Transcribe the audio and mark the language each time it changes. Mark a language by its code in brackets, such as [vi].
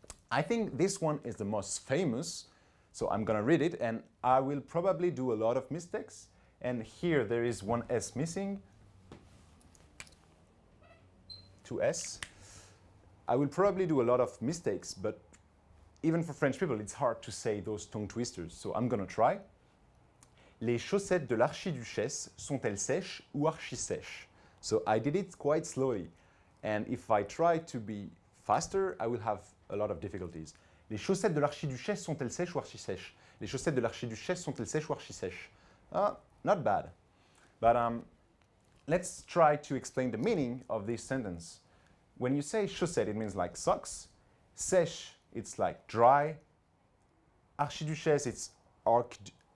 [en] I think this one is the most famous, so I'm gonna read it and I will probably do a lot of mistakes. And here there is one S missing, two S. I will probably do a lot of mistakes, but even for French people, it's hard to say those tongue twisters, so I'm gonna try. [fr] Les chaussettes de l'archiduchesse sont-elles sèches ou archi-sèches? [en] So I did it quite slowly, and if I try to be faster, I will have a lot of difficulties. [fr] Les chaussettes de l'archiduchesse sont-elles sèches ou archi-sèches? Les chaussettes de l'archiduchesse sont-elles sèches ou archi-sèches? [en] Not bad. But let's try to explain the meaning of this sentence. When you say chaussette, it means like socks. Sèche, it's like dry. Archiduchesse, it's archduchess.